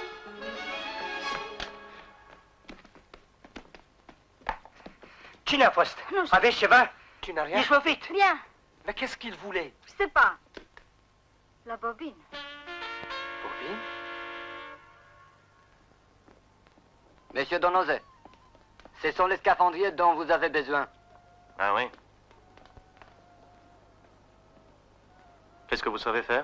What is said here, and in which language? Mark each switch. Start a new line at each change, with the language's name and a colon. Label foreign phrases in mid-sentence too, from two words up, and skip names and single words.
Romanian: Cine a fost? Nu știu. Aveți ceva?
French: Tu n'as rien?
Romanian: Ești lovit?
French: Rien. Mais qu'est-ce qu'il voulait? Je sais pas. La bobine. Bobine? Monsieur Donozet, ce sont les scaphandriers dont vous avez besoin. Ah oui? Qu'est-ce que vous savez faire?